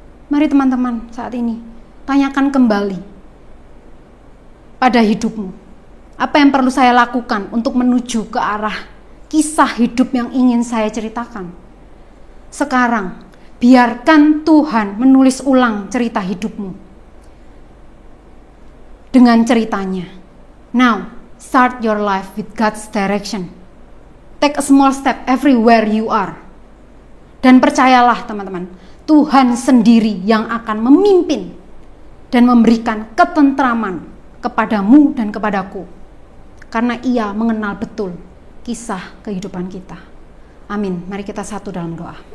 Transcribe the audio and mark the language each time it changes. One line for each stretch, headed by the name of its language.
Indonesian: Mari teman-teman saat ini, tanyakan kembali pada hidupmu. Apa yang perlu saya lakukan untuk menuju ke arah kisah hidup yang ingin saya ceritakan? Sekarang, biarkan Tuhan menulis ulang cerita hidupmu dengan ceritanya.
English: Now, start your life with God's direction. Take a small step everywhere you are.
Indonesian: Dan percayalah teman-teman, Tuhan sendiri yang akan memimpin dan memberikan ketentraman kepadamu dan kepadaku. Karena Ia mengenal betul kisah kehidupan kita. Amin. Mari kita satu dalam doa.